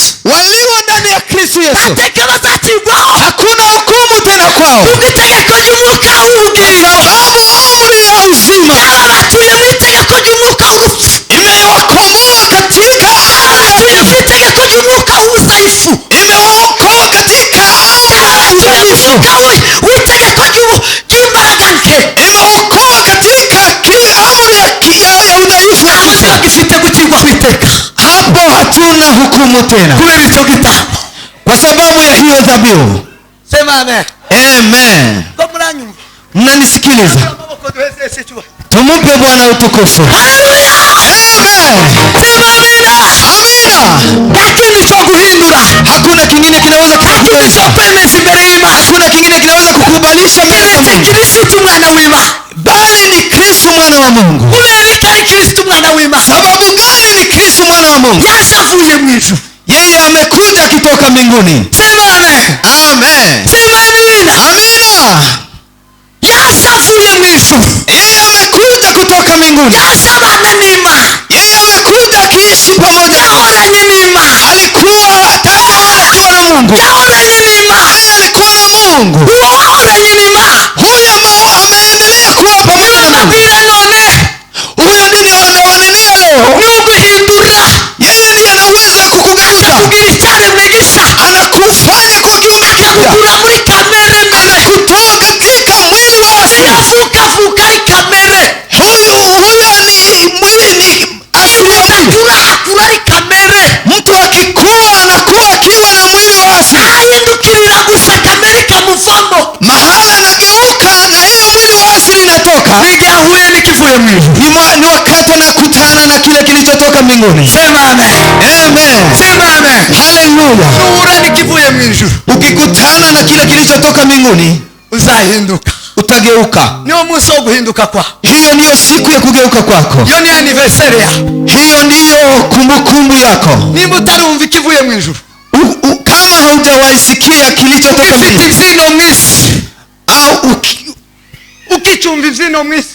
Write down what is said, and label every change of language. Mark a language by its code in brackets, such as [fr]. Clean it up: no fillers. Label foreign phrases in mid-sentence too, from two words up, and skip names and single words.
[sw] walio ndani ya Kristo Yesu [rw] bateka bazacirwaho [sw] hakuna hukumu tena kwao, [rw] kuko itegeko ry'umwuka w'ubugingo [sw] sababu amri ya uzima [rw] yababakuye mu itegeko ry'umwuka w'urupfu [sw] imewakomboa katika amri ya [rw] yabakuye mu itegeko ry'umwuka w'ubuzaifu [sw] imewaokoa katika [rw] yababakuye mu mwuka w'itegeko ry'imbaraga nke [sw] imewaokoa katika amri ya udhaifu wa [rw] aho [sw] kifo. [rw] gifite gucirwaho iteka [sw] Hapo hatuna hukumu tena [rw] kubera icyo gitambo [sw] kwa sababu ya hiyo dhabihu. sema amen Amen. [rw] ko muranyumva [sw] Mnanisikiliza? [rw] amaboko duheze sicuwe [sw] Tumupe Bwana utukufu. haleluya Amen. sema amina Amina. [rw] nta kindi cyo guhindura [sw] Hakuna kingine kinaweza [rw] nta kindi [sw] kukubalisha. [rw] cyo kwemeza imbere y'imana [sw] Hakuna kingine kinaweza kukubalisha mbele za [rw] keretse [sw] Mungu. [rw] kirisito umwana w'imana [sw] Bali ni Kristo mwana wa Mungu. [rw] kubera ko ari kirisito umwana w'imana [sw] Sababu gani ni Kristo mwana wa Mungu? [rw] yaje avuye mu ijuru [sw] Yeye amekuja akitoka mbinguni. sema amen Amen. sema amina Amina. [rw] yaje avuye mu ijuru [sw] Yeye amekuja kutoka mbinguni. [rw] yaje abana n'imana [sw] Yeye amekuja akiishi pamoja na [rw] yahoranye n'imana [sw] alikuwa tangu awali akiwa na Mungu. [rw] yahoranye n'imana [sw] Yeye alikuwa na Mungu. [rw] uwo wahoranye n'imana [sw] Huyu ambao ameendelea kuwa pamoja na Mungu. [rw] ndababwira none [sw] Huyo ndiye anawanenea leo. [rw] ni uguhindura [sw] Yeye ndiye ana uwezo wa kukugeuza. [rw] kugira icyaremwe gisha [sw] Anakufanya kuwa kiumbe kipya. [rw] akagukura muri kamere mbi [sw] Anakutoa katika mwili wa asili. [rw] yavukavuka ari kamere [sw] Huyo ni mwili, ni asili ya mwili. [rw] kurakura ari kamere [sw] Mtu akikua anakuwa akiwa na mwili wa asili. [rw] ahindukirira gusa kamere kamuvamo [sw] Mahala anageuka na hiyo mwili wa asili inatoka. n'igihe ahuye n'ikivuye mu ijuru Ni wakati anakutana na kile kilichotoka mbinguni. sema amen Amen. sema amen Haleluya. [rw] nuhure n'ikivuye mu ijuru [sw] Ukikutana na kile kilichotoka mbinguni [rw] uzahinduka [sw] utageuka. [rw] niwo munsi wo guhinduka kwa [sw] Hiyo ndiyo siku ya kugeuka kwako. [rw] iyo ni anniversaire ya [sw] Hiyo ndiyo kumbukumbu yako. [rw] nimba utarumva ikivuye mu ijuru [sw] Kama haujawaisikia kilichotoka [rw] ufite [sw] mbinguni [rw] ivyino mu isi [sw] au [rw] ukicumva ivyino mu isi